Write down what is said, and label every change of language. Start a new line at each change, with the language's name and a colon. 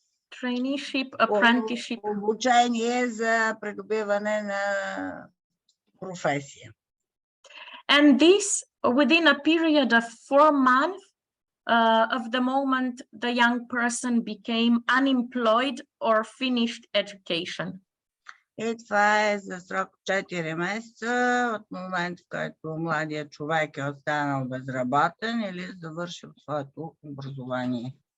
English: Traineeship, apprenticeship.
Bulgarian: Обучение за придобиване на професия.
English: And this within a period of 4 months of the moment the young person became unemployed or finished education.
Bulgarian: И това е за срок 4 месеца от момента, в който младият човек е останал безработен или завършил своето образование.